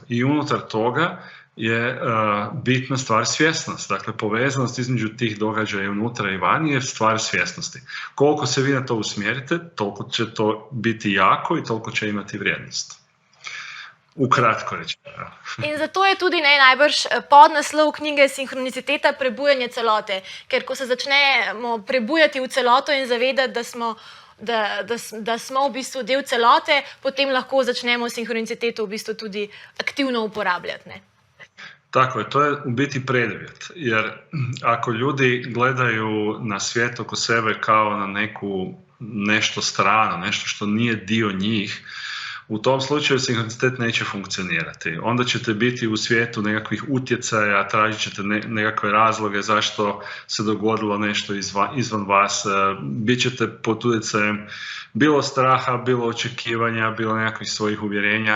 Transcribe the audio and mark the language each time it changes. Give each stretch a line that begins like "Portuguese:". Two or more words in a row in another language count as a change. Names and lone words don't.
Croatian: I unutar toga je bitna stvar svjesnost. Dakle, povezanost između tih događaja unutra i vani je stvar svjesnosti. Koliko se vi na to usmjerite, toliko će to biti jako i toliko će imati vrijednost. Ukratko rečeno.
Slovenian: In zato je tudi najbrž podnaslov knjige Sinhroniciteta, prebujanje celote. Ker ko se začnemo prebujati v celoto in zavedati, da smo v bistvu del celote, potem lahko začnemo sinhroniciteto v bistvu tudi aktivno uporabljati. Ne?
Croatian: Tako je, to je u biti preduvjet, jer ako ljudi gledaju na svijet oko sebe kao na nešto strano, nešto što nije dio njih, u tom slučaju sinhronicitet neće funkcionirati. Onda ćete biti u svijetu nekakvih utjecaja, tražit ćete nekakve razloge zašto se dogodilo nešto izvan vas, bit ćete pod utjecajem bilo straha, bilo očekivanja, bilo nekakvih svojih uvjerenja.